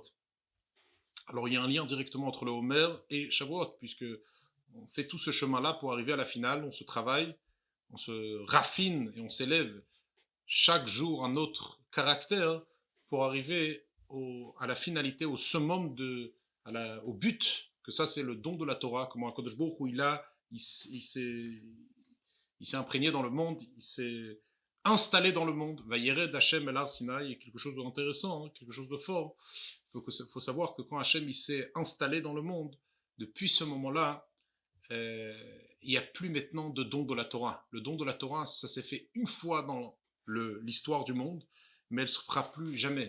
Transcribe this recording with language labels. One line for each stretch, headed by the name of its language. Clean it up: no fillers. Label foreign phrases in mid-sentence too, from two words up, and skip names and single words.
French: Alors il y a un lien directement entre le Homer et Shavuot, puisque on fait tout ce chemin-là pour arriver à la finale, on se travaille, on se raffine et on s'élève chaque jour un autre caractère pour arriver à la finalité, au summum, au but, que ça c'est le don de la Torah, comment
Hebrew: הקדוש ברוך הוא
French: il s'est imprégné dans le monde, il s'est installé dans le monde.
Hebrew: וירד השם על הר סיני,
French: il y a quelque chose d'intéressant, quelque chose de fort. Il faut savoir que quand Hashem il s'est installé dans le monde, depuis ce moment-là, il n'y a plus maintenant de don de la Torah. Le don de la Torah, ça s'est fait une fois dans l'histoire du monde, mais elle ne se fera plus jamais.